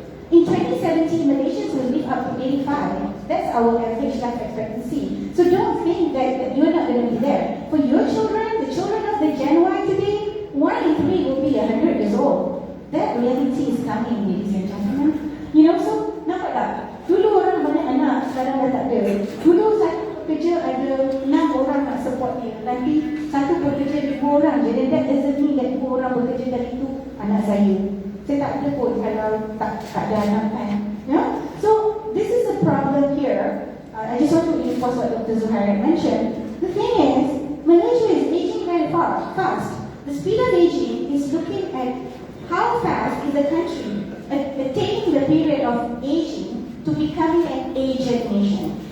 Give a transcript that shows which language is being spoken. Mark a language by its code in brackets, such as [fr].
[en] In 2017, Malaysians will live up to 85. That's our average life expectancy. So don't think that you're not going to be there. For your children, the children of the Gen Y today, 1 in 3 will be 100 years old. That reality is coming, ladies and gentlemen. You know, so [ms] nampak tak? Dulu orang banyak anak, sekarang dah tak ada. Dulu satu kerja ada 6 orang nak support dia. Nanti satu bekerja 2 orang je. Dan [en] that doesn't mean that [ms] 2 orang bekerja dari itu anak saya. Saya tak ada pun kalau tak ada anak kan. [en] Yeah? So this is a problem here. I just want to reinforce what Dr. Zuhair mentioned. The thing is, Malaysia is aging very fast. The speed of aging is looking at how fast is the country attaining the period of aging to becoming an aged nation.